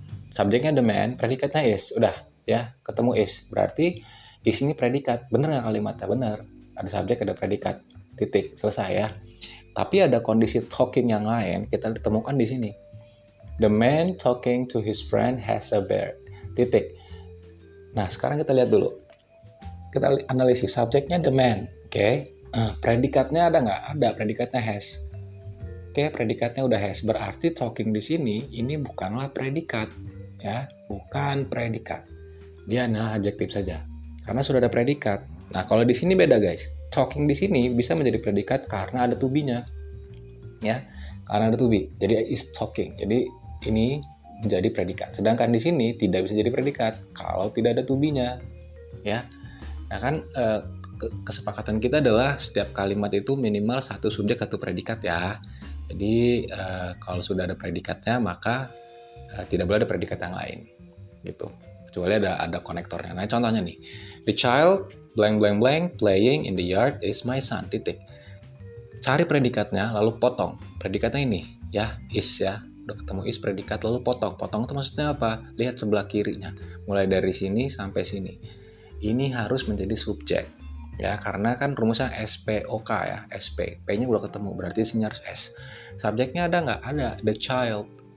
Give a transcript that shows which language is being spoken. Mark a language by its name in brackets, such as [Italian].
[Indonesian] Subjeknya the man, predikatnya is, udah ya, ketemu is. Berarti di sini predikat, bener nggak kalimatnya? Bener. Ada subjek, ada predikat, titik, selesai ya. Tapi ada kondisi talking yang lain, kita ditemukan di sini. [English] The man talking to his friend has a beard, [Indonesian] titik. Nah, sekarang kita lihat dulu. Kita analisis subjeknya the man, oke. Predikatnya ada nggak? Ada, predikatnya has. Oke, predikatnya udah has. Berarti talking di sini ini bukanlah predikat. Ya, bukan predikat. Dia adalah adjektif saja. Karena sudah ada predikat. Nah, kalau di sini beda guys. Talking di sini bisa menjadi predikat karena ada to be-nya. Ya, karena ada to be. Jadi is talking. Jadi ini menjadi predikat. Sedangkan di sini tidak bisa jadi predikat kalau tidak ada to be-nya. Ya. Nah, kan kesepakatan kita adalah setiap kalimat itu minimal satu subjek atau predikat ya. Jadi kalau sudah ada predikatnya maka tidak boleh ada predikat yang lain. Gitu. Kecuali ada konektornya. Nah, contohnya nih. [English] The child blank blank blank playing in the yard is my son. [Indonesian] Titik. Cari predikatnya lalu potong. Predikatnya ini ya, is ya. Udah ketemu is predikat lalu potong. Potong itu maksudnya apa? Lihat sebelah kirinya. Mulai dari sini sampai sini. Ini harus menjadi subjek. Ya, karena kan rumusnya SPOK ya. SP. P-nya udah ketemu, berarti sini harus S. Subjeknya ada nggak? Ada. The child.